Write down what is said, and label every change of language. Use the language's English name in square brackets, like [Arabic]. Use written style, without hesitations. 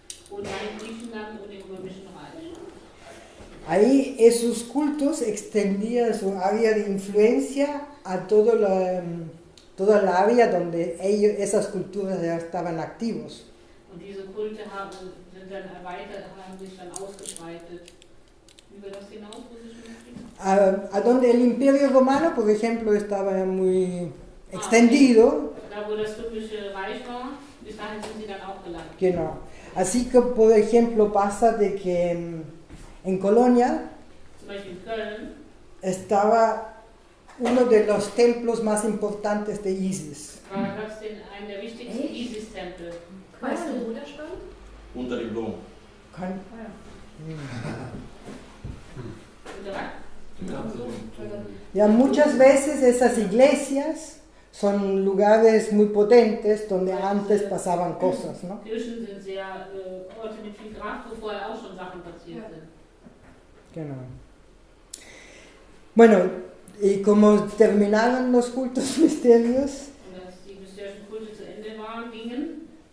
[German] Und dann in Griechenland und im Römischen Reich. [Spanish] Ahí esos cultos extendían su área de influencia a toda la área donde esas culturas ya estaban activos. [German] Und diese Kulte sind dann erweitert, haben sich dann ausgebreitet. Über das hinaus, wo sie schon beschrieben? [Spanish] A donde el Imperio Romano, por ejemplo, estaba muy extendido. [German] Da, wo das Römische Reich war, bis dahin sind sie dann auch gelangt. Genau. [Spanish] Así que, por ejemplo, pasa de que en Colonia [German] Zum Beispiel in Köln [Spanish] estaba uno de los templos más importantes de Isis. [German] gab es einen der wichtigsten Isis-Tempel. Weißt du, wo der stand? Unter dem Dom. Unter was? [Spanish] Ya muchas veces esas iglesias son lugares muy potentes donde antes pasaban cosas, ¿no? [German] Kirchen sind sehr Orte mit viel Kraft, wo vorher auch schon Sachen passiert sind. Genau. [Spanish] Bueno, y como terminaron los cultos misterios, [German] Und als die mysterischen Kulte zu Ende waren, gingen,